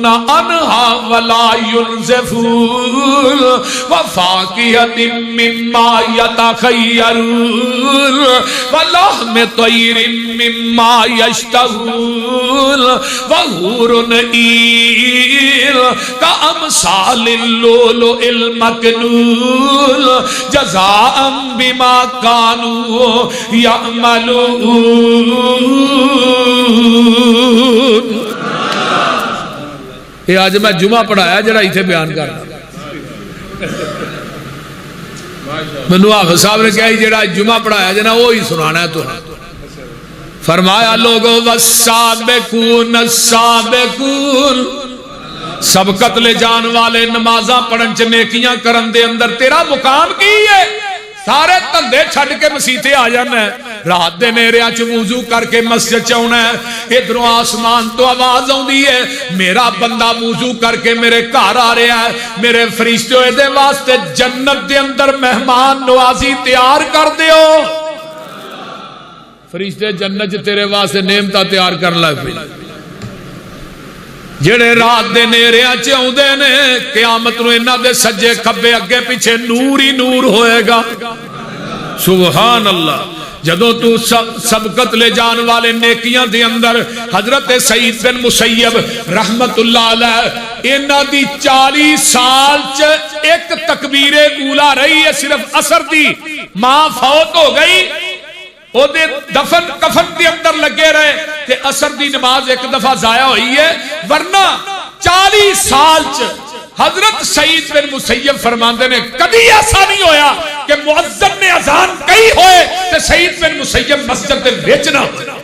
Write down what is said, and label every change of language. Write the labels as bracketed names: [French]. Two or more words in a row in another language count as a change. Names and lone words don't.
[Arabic] عنها ولا ينزفون وفاکہۃ مما یتخیرون ولحم طیر مما یشتہون وحور عین کامثال اللؤلؤ المکنون جزاء بما كانوا يعملون۔ [Punjabi] یہ آج میں جمعہ پڑھایا جڑا ایتھے بیان کرنا منو حافظ صاحب نے کہا جڑا جمعہ پڑھایا جنا وہی سنانا ہے تو فرمایا لوگو [Arabic] والسابقون السابقون [Punjabi] سبقت لے جان والے نمازاں پڑھن چ نیکیاں کرن دے اندر تیرا مقام کی ہے؟ سارے دھندے چھڈ کے مسیتے آ جانا ہے، رات دے نیریاں چ وضو کر کے مسجد چ آنا ہے، ادھروں آسمان تو آواز آندی ہے میرا بندہ وضو کر کے میرے گھر آ رہا ہے، میرے فرشتے دے واسطے جنت دے اندر مہمان نوازی تیار کر دیو۔ فرشتے جنت تیرے واسطے نعمتاں تیار کرن لگ پے، جڑے رات دے نیریاں چ اوندے نے قیامت نو انہاں دے سجے کھبے اگے پیچھے نور ہی نور ہوئے گا۔ [Arabic] سبحان اللہ۔ [Punjabi] جدوں تو سبقت لے جان والے نیکیاں دے اندر حضرت سعید بن مسیب [Arabic] رحمت اللہ علیہ [Punjabi] انہاں دی 40 سال چ ایک تکبیر اولا رہی ہے صرف عصر دی، ماں فوت ہو گئی او دے دفن کفن دے اندر لگے رہے تے عصر دی نماز ایک دفعہ ضائع ہوئی ہے، ورنہ 40 سال چ حضرت سعید بن مسیب فرماندے نے کبھی ایسا نہیں ہویا کہ مؤذن نے اذان کہی ہوئے تے سعید بن مسیب مسجد دے وچ نہ ہوئے۔